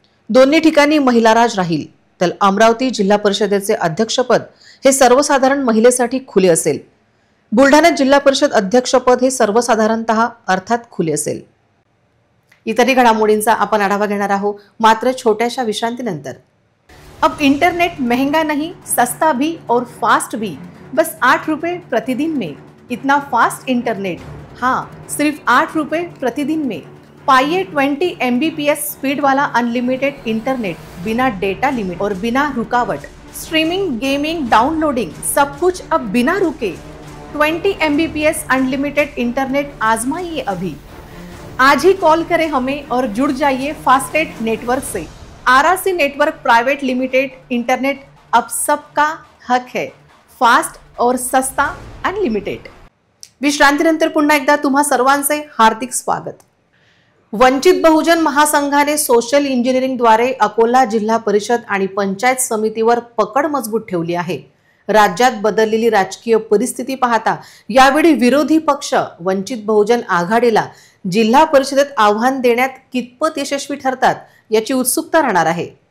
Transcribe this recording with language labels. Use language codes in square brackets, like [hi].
[mr] दोन्ही ठिकाणी महिला राज राहील। तर अमरावती जिल्हा परिषदेचे अध्यक्षपद हे सर्वसाधारण महिलेसाठी खुले असेल। बुलढाणा जिल्हा परिषद अध्यक्षपद हे सर्वसाधारणतः अर्थात खुले असेल। इतरही घडामोडींचा आपण आढावा घेणार आहोत, मात्र छोट्याशा विश्रांतीनंतर। [hi] अब इंटरनेट महंगा नहीं, सस्ता भी और फास्ट भी, बस 8 रुपए प्रतिदिन में। इतना फास्ट इंटरनेट, हाँ, सिर्फ 8 रुपए प्रतिदिन में। पाइए 20 MBPS स्पीड वाला अनलिमिटेड इंटरनेट, बिना डेटा लिमिट और बिना रुकावट। स्ट्रीमिंग, गेमिंग, डाउनलोडिंग, सब कुछ अब बिना रुके। 20 MBPS अनलिमिटेड इंटरनेट आजमाइए अभी। आज ही कॉल करें हमें और जुड़ जाइए फास्टेस्ट नेटवर्क से। RRC network private limited internet अब सबका हक है, फास्ट और सस्ता अनलिमिटेड। [mr] विश्रांतीनंतर पुन्हा एकदा तुम्हा सर्वांचे हार्दिक स्वागत। वंचित बहुजन महासंघाने सोशल इंजिनिअरिंगद्वारे अकोला जिल्हा परिषद आणि पंचायत समितीवर पकड मजबूत ठेवली आहे। राज्यात बदललेली राजकीय परिस्थिती पाहता यावेळी विरोधी पक्ष वंचित बहुजन आघाडीला जिल्हा परिषदेत आव्हान देण्यात कितपत यशस्वी ठरतात याची उत्सुकता राहणार आहे।